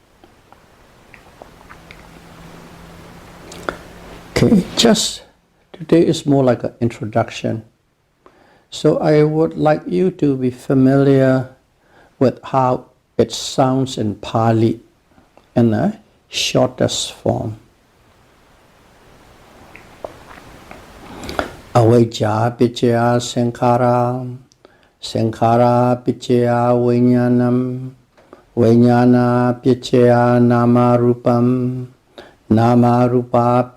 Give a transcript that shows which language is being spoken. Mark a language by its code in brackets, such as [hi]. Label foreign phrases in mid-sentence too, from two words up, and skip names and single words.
[en] Okay, just today is more like an introduction. So I would like you to be familiar with how it sounds in Pali in a shortest form. [pi] Avijja picchaya sankhara, sankhara picchaya vijnanam, vijnana picchaya nama rupam, nama rupa